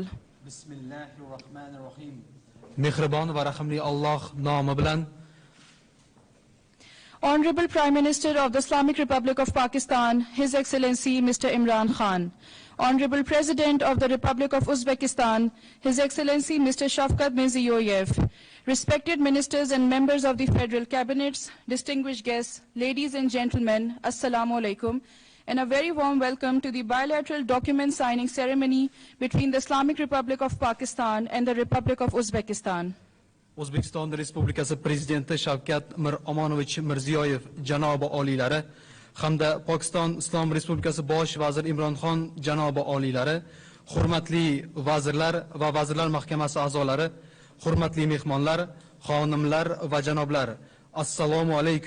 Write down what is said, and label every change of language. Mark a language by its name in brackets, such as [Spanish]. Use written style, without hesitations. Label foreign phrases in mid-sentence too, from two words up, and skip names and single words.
[Uzbek] Bismillahirrahmanirrahim. Mehriban va rahimli Allah nomi bilan. [English] Honorable Prime Minister of the Islamic Republic of Pakistan, His Excellency Mr. Imran Khan. Honorable President of the Republic of Uzbekistan, His Excellency Mr. Shavkat Mirziyoyev. Respected ministers and members of the Federal Cabinets, distinguished guests, ladies and gentlemen, [Arabic] Assalamu alaikum, [English] and a very warm welcome to the bilateral document signing ceremony between the Islamic Republic of Pakistan and the Republic of Uzbekistan. [Uzbek] O'zbekiston Respublikasi Prezidenti Shavkat Miromonovich Mirziyoyev janobi oliylari hamda Pokiston Islom Respublikasi Bosh vazir Imron Khan janobi oliylari, hurmatli vazirlar va vazirlar mahkamasi a'zolari, hurmatli mehmonlar, xonimlar va janoblar, [Arabic] assalomu alaykum.